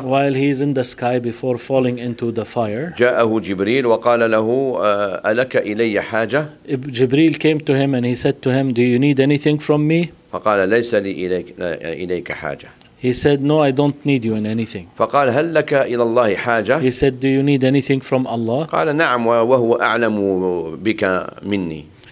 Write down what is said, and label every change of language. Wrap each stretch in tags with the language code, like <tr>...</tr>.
<en>While he is in the sky before falling into the fire.</en> <ar>جاءه جبريل وقال له ألك إلي حاجة؟</ar> <en>جبريل came to him and he said to him, Do you need anything from me?</en> <ar>فقال ليس لي إليك حاجة.</ar> <en>He said, No, I don't need you in anything.</en> <ar>فقال هل لك إلى الله حاجة؟</ar> <en>He said, Do you need anything from Allah?</en> <ar>قال نعم وهو أعلم بك مني.</ar>